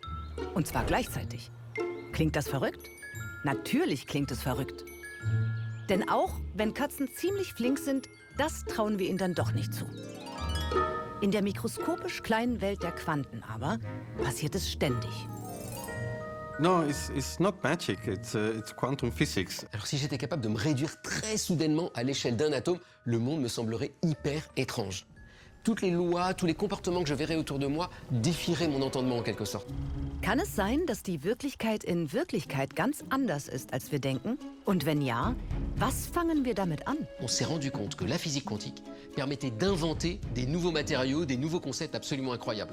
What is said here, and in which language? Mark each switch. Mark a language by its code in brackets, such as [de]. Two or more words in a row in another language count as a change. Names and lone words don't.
[de] Und zwar gleichzeitig. Klingt das verrückt? Natürlich klingt es verrückt. Denn auch wenn Katzen ziemlich flink sind, das trauen wir ihnen dann doch nicht zu. In der mikroskopisch kleinen Welt der Quanten aber passiert es ständig. [en] No, it's not magic, it's quantum physics. [fr] Alors si j'étais capable de me réduire très soudainement à l'échelle d'un atome, le monde me semblerait hyper étrange. Toutes les lois, tous les comportements que je verrais autour de moi défieraient mon entendement en quelque sorte. [de] Kann es sein, dass die Wirklichkeit in Wirklichkeit ganz anders ist, als wir denken? Und wenn ja, was fangen wir damit an? [fr] On s'est rendu compte que la physique quantique permettait d'inventer des nouveaux matériaux, des nouveaux concepts absolument incroyables.